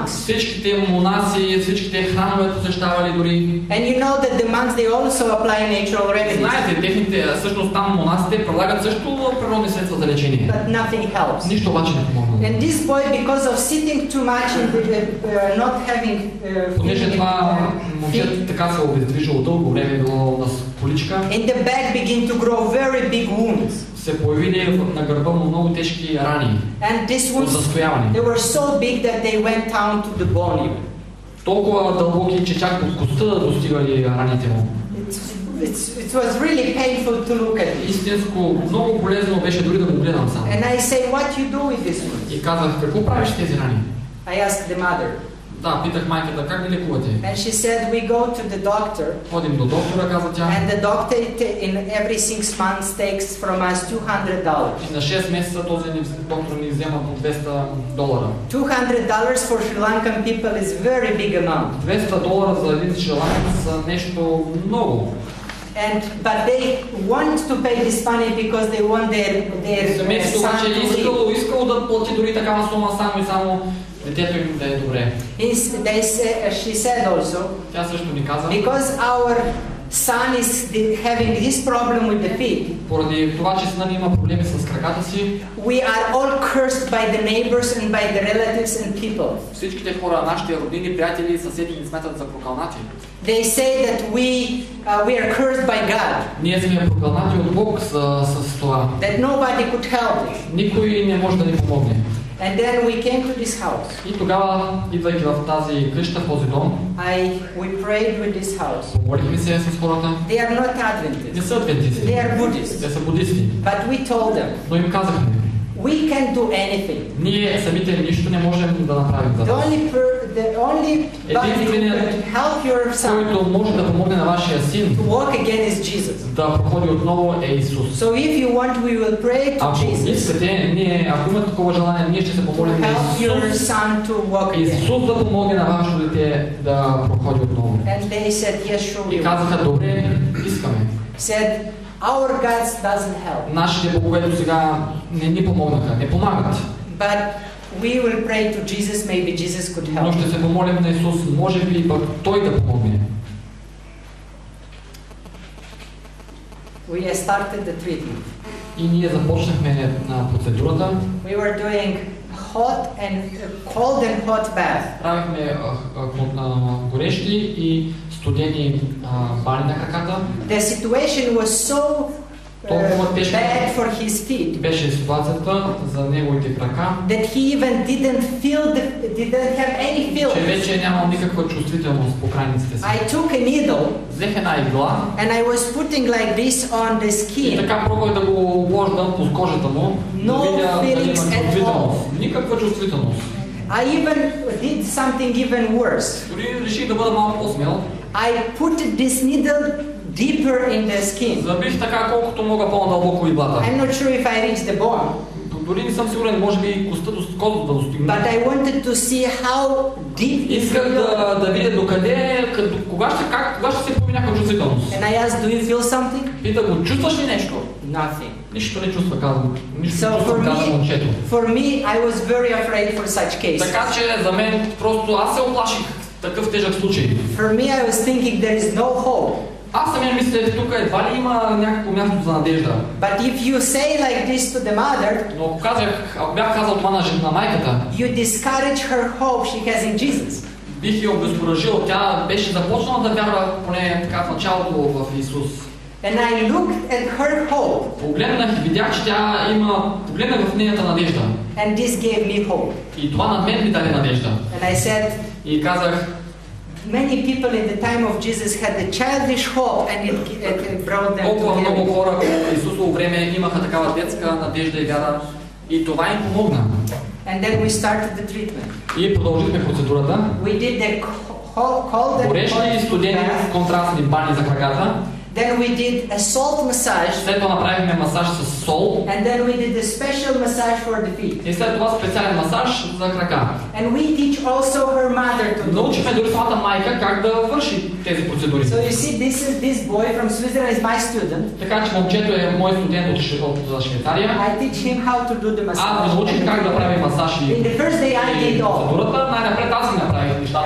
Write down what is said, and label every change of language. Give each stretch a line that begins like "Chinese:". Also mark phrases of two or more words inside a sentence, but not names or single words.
Bulgarian: Всичките монаси, всичките храмове посещавали дори.
English: And you know that the monks they also apply natural remedies.
Bulgarian: Знаете, техните всъщност там монасите прилагат също природни средства за лечение.
English: But nothing helps.
Bulgarian: Нищо обаче не помогна.
English: And this boy, because of sitting too much and not having
Bulgarian: понеже това момчето така се обездвижило дълго време било на поличка.
English: In the back begin to grow very big wounds.
Bulgarian: Се появили на гърба му много тежки рани.
English: And these wounds they were so big that they went down to the bone.
Bulgarian: Толкова дълбоки, че чак до костта достигали раните му.
English: It was really painful to look at it.
Bulgarian: Истинско, много полезно беше дори да го гледам само.
English: And I say, what you do with this wound?
Bulgarian: И казах, какво правиш с тези рани?
English: I asked the mother.
Bulgarian: Да, питах майката, как ги лекувате?
English: And she said, we go to the doctor.
Bulgarian: Ходим до доктора, каза тя.
English: And the doctor in every 6 months takes from us $200.
Bulgarian: И на 6 месеца този доктор ни взема по $200.
English: $200 for Sri Lankan people is very big amount.
Bulgarian: $200 за един шриланец са нещо много.
English: But they want to pay this money because they want their son to live.
Bulgarian: Искало да плати дори такава сума само и само детето им да е добре.
English: She said also,
Bulgarian: тя също ни каза,
English: because our son is having this problem with the feet.
Bulgarian: Поради това, че сина ни има проблеми с краката си,
English: we are all cursed by the neighbors and by the relatives and people.
Bulgarian: Всичките хора, нашите роднини, приятели и съседи ни смятат за прокълнати.
English: They say that we are cursed by God.
Bulgarian: Ние сме прокълнати от Бог с това.
English: That nobody could help us.
Bulgarian: Никой не може да ни помогне.
English: And then we came to this house.
Bulgarian: И тогава, идвайки в тази къща, в този дом,
English: we prayed with this house.
Bulgarian: Помолихме се с хората.
English: They are not Adventists.
Bulgarian: Не са адвентисти.
English: They are Buddhists.
Bulgarian: Те са будисти.
English: But we told them.
Bulgarian: Но им казахме.
English: We can do anything.
Bulgarian: Ние самите нищо не можем да направим за вас.
English: The only help your son.
Bulgarian: Който може да помогне на вашия син.
English: To walk again is Jesus.
Bulgarian: Да проходи отново е Исус.
English: So if you want, we will pray to Jesus.
Bulgarian: Искате, ако имате такова желание, ние ще се помолим на Исус. Исус да помогне на вашето дете да проходи отново.
English: And they said yes, sure.
Bulgarian: И казаха, добре, искаме.
English: Said our God doesn't help.
Bulgarian: Нашите богове до сега не ни помогнаха, не помагат.
English: But we will pray to Jesus, maybe Jesus could help.
Bulgarian: Но ще се помолим на Исус, може би пък Той да помогне.
English: We started the treatment.
Bulgarian: И ние започнахме процедурата.
English: We were doing cold and hot bath.
Bulgarian: Правихме горещи и студени бани на краката.
English: The situation was so bad for his feet.
Bulgarian: Беше ситуацията за неговите крака.
English: That he even didn't have any feeling.
Bulgarian: Че вече нямал никаква чувствителност по крайниците си.
English: I took a needle.
Bulgarian: Взех една игла.
English: And I was putting like this on the skin.
Bulgarian: И така пробвах да го облождам по кожата му.
English: No feelings at all.
Bulgarian: Никаква чувствителност.
English: I even did something even worse.
Bulgarian: Дори реших да бъда малко по-смел.
English: I put this needle deeper in the skin.
Bulgarian: Забих така колкото мога по-надълбоко иглата.
English: I'm not sure if I reached the bone.
Bulgarian: Дори не съм сигурен, може би костта да достигне.
English: But I wanted to see how deep.
Bulgarian: Исках да видя докъде, кога ще се появи някаква чувствителност.
English: And I asked, do you feel something?
Bulgarian: Пита го, чувстваш ли нещо?
English: Nothing.
Bulgarian: Нищо не чувства, казвам. Нищо не чувства, казвам момчето.
English: For me, I was very afraid for such cases.
Bulgarian: Така че за мен просто аз се оплаших такъв тежък случай.
English: For me, I was thinking there is no hope.
Bulgarian: Аз самия мисля, че тук едва ли има някакво място за надежда.
English: But if you say like this to the mother,
Bulgarian: но ако бях казал това на майката,
English: you discourage her hope she has in Jesus.
Bulgarian: Бих я обезкуражил. Тя беше започнала да вярва поне така в началото в Исус.
English: And I looked at her hope.
Bulgarian: Погледнах и видях, че тя погледнах в нейната надежда.
English: And this gave me hope.
Bulgarian: И това на мен ми даде надежда.
English: And I said,
Bulgarian: и казах,
English: many people in the time of Jesus had the childish hope and it brought them to heaven.
Bulgarian: Много хора в Исусово време имаха такава детска надежда и вяра и това им помогна.
English: And then we started the treatment.
Bulgarian: И продължихме процедурата.
English: We did the cold and
Bulgarian: горещи и студени контрастни бани за краката.
English: Then we did a salt massage.
Bulgarian: След това направихме масаж с сол.
English: And then we did a special massage for the feet.
Bulgarian: И след това специален масаж за крака.
English: And we teach also her mother to do.
Bulgarian: Научихме дори самата майка как да върши тези процедури.
English: So you see, this boy from Switzerland is my student.
Bulgarian: Така че момчето е мой студент от Швейцария.
English: I teach him how to do the massage.
Bulgarian: Аз го научих как да прави масаж и
English: in the first day I did all.
Bulgarian: процедурата. Най-напред аз ги направих нещата.